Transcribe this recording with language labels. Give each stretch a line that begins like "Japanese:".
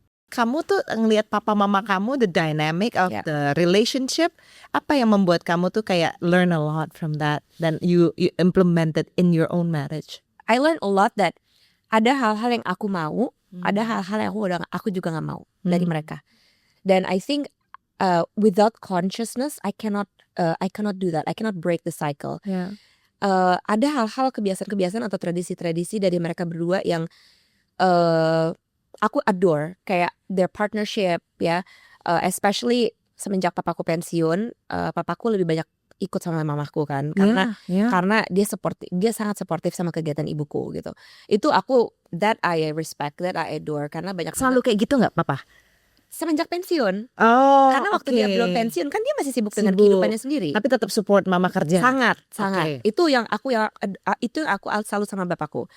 Indonesian: Kamu tuh ngelihat papa mama kamu,
English: the dynamic of Yeah. the relationship,
Indonesian: apa yang membuat kamu tuh kayak
English: learn a lot from that dan you implement it in your own marriage? I learned a lot that
Indonesian: ada hal-hal yang aku mau, ada hal-hal yang aku juga nggak mau dari mereka.
English: Dan I think without consciousness, I cannot do that. I cannot break the cycle. Yeah.
Indonesian: Ada hal-hal kebiasaan-kebiasaan atau tradisi-tradisi dari mereka berdua yang aku adore, kayak
English: their partnership
Indonesian: ya, especially semenjak papaku pensiun, papaku lebih banyak ikut sama mamaku kan, karena dia sangat suportif sama kegiatan ibuku gitu.
English: Itu that I respect, that I adore,
Indonesian: karena banyak Selalu kayak gitu nggak papa? semenjak pensiun. Oh, Karena waktu dia belum pensiun kan dia masih sibuk dengan Sibuk. kehidupannya sendiri. Tapi tetap support mama kerja. Sangat. Oke. Itu yang aku selalu sama bapakku.